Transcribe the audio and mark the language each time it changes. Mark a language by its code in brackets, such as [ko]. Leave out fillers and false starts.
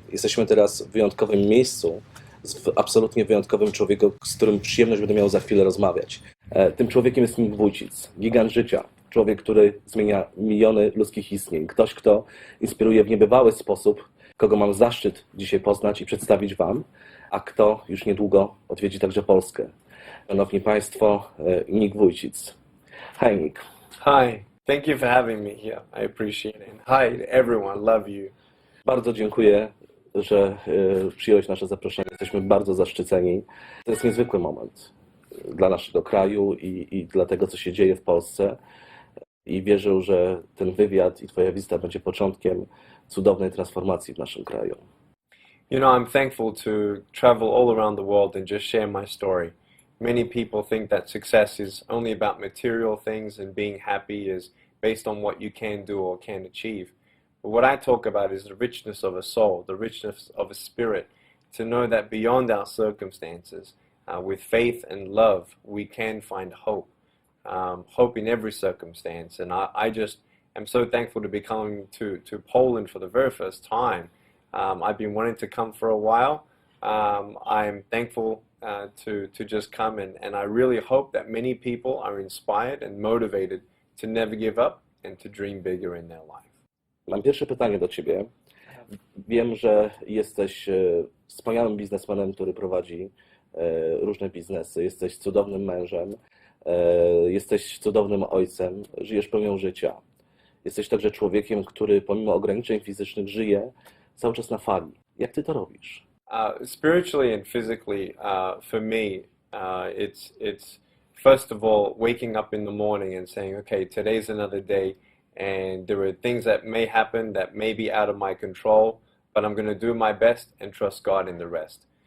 [pl] Jesteśmy teraz w wyjątkowym miejscu, z absolutnie wyjątkowym człowiekiem, z którym przyjemność będę miał za chwilę rozmawiać. Tym człowiekiem jest Vujicic, gigant życia, człowiek, który zmienia miliony ludzkich istnień, ktoś, kto inspiruje w niebywały sposób, kogo mam zaszczyt dzisiaj poznać i przedstawić Wam, a kto już niedługo odwiedzi także Polskę. Szanowni Państwo, Nick Vujicic. [en] Hi Nick. Hi, thank you for having me here. I appreciate it. Hi everyone, love you. [pl] Bardzo dziękuję, że przyjąłeś nasze zaproszenie. Jesteśmy bardzo zaszczyceni. To jest niezwykły moment dla naszego kraju i dla tego, co się dzieje w Polsce. I wierzę, że ten wywiad i Twoja wizyta będzie początkiem cudownej transformacji w naszym kraju. [en] You know, I'm thankful to travel all around the world and just share my story. Many people think that success is only about material things and being happy is based on what you can do or can achieve. But what I talk about is the richness of a soul, the richness of a spirit, to know that beyond our circumstances, with faith and love, we can find hope. Hope in every circumstance. And I just am so thankful to be coming to Poland for the very first time. I've been wanting to come for a while. I'm thankful to just come, and I really hope that many people are inspired and motivated to never give up and to dream bigger in their life. [pl] Mam pierwsze pytanie do Ciebie. Wiem, że jesteś wspaniałym biznesmenem, który prowadzi różne biznesy. Jesteś cudownym mężem, jesteś cudownym ojcem, żyjesz pełnią życia. Jesteś także człowiekiem, który pomimo ograniczeń fizycznych żyje cały czas na fali. Jak Ty to robisz? [en] Spiritually and physically, for me, it's first of all waking up in the morning and saying, okay, today's another day, and there are things that may happen that may be out of my control, but I'm going to do my best and trust God in the rest.